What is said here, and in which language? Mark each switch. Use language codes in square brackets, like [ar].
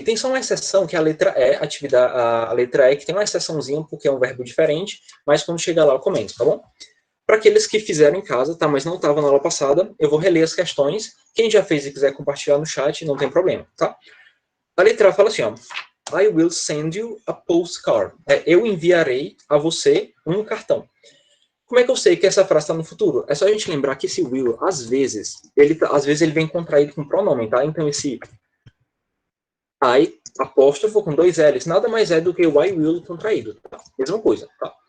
[pt] Tem só uma exceção, que é a letra E, a letra E, que tem uma exceçãozinha, porque é um verbo diferente, mas quando chegar lá eu comento, tá bom? Para aqueles que fizeram em casa, tá? Mas não estavam na aula passada, eu vou reler as questões. Quem já fez e quiser compartilhar no chat, não tem problema, tá? A letra A fala assim, ó. [en] I will send you a postcard. [pt] Eu enviarei a você um cartão. Como é que eu sei que essa frase está no futuro? É só a gente lembrar que esse will, às vezes ele vem contraído com pronome, tá? Então, esse I, apóstrofo com dois L's, nada mais é do que o I will contraído, tá? Mesma coisa, tá?